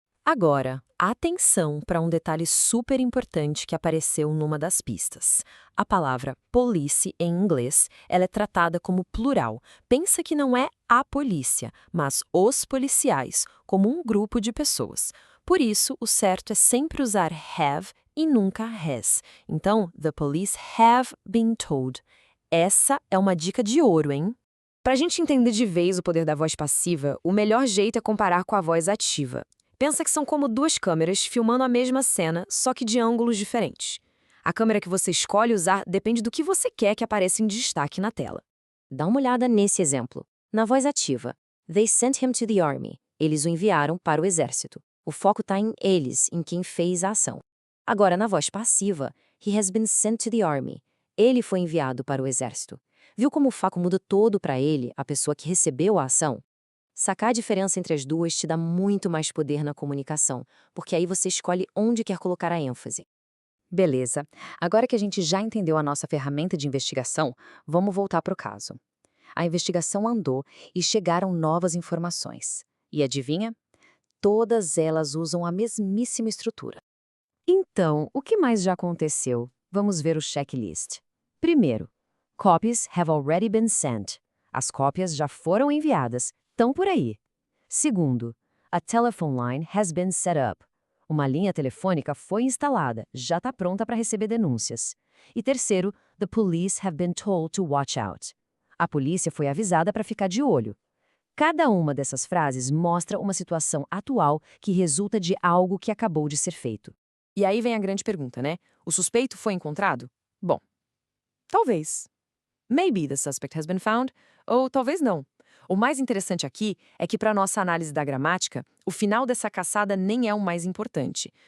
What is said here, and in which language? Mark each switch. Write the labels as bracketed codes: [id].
[pt] Agora, atenção para um detalhe super importante que apareceu numa das pistas. A palavra police em inglês, ela é tratada como plural. Pensa que não é a polícia, mas os policiais, como um grupo de pessoas. Por isso, o certo é sempre usar have e nunca has. [en] Então, the police have been told. [pt] Essa é uma dica de ouro, hein? Para a gente entender de vez o poder da voz passiva, o melhor jeito é comparar com a voz ativa. Pensa que são como 2 câmeras filmando a mesma cena, só que de ângulos diferentes. A câmera que você escolhe usar depende do que você quer que apareça em destaque na tela. Dá uma olhada nesse exemplo. Na voz ativa, [en] they sent him to the army. [pt] Eles o enviaram para o exército. O foco está em eles, em quem fez a ação. Agora, na voz passiva, [en] he has been sent to the army. [pt] Ele foi enviado para o exército. Viu como o foco muda todo para ele, a pessoa que recebeu a ação? Sacar a diferença entre as duas te dá muito mais poder na comunicação, porque aí você escolhe onde quer colocar a ênfase. Beleza. Agora que a gente já entendeu a nossa ferramenta de investigação, vamos voltar para o caso. A investigação andou e chegaram novas informações. E adivinha? Todas elas usam a mesmíssima estrutura. Então, o que mais já aconteceu? Vamos ver o checklist. Primeiro, [en] copies have already been sent. [pt] As cópias já foram enviadas, estão por aí. Segundo, [en] A telephone line has been set up. [pt] Uma linha telefônica foi instalada, já está pronta para receber denúncias. E terceiro, [en] the police have been told to watch out. [pt] A polícia foi avisada para ficar de olho. Cada uma dessas frases mostra uma situação atual que resulta de algo que acabou de ser feito. E aí vem a grande pergunta, né? O suspeito foi encontrado? Bom, talvez. [en] Maybe the suspect has been found, [pt] ou talvez não. O mais interessante aqui é que, para nossa análise da gramática, o final dessa caçada nem é o mais importante.